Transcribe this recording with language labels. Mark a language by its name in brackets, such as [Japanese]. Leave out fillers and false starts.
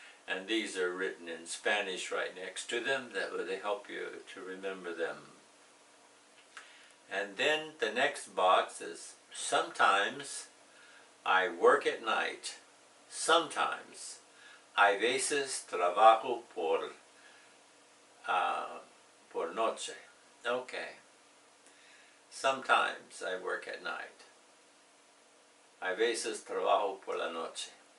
[English] And these are written in Spanish right next to them. That would help you to remember them. And then the next box is sometimes I work at night. Sometimes. [Spanish] A veces trabajo por noche. [English] Okay. Sometimes I work at night. [Spanish] A veces trabajo por la noche.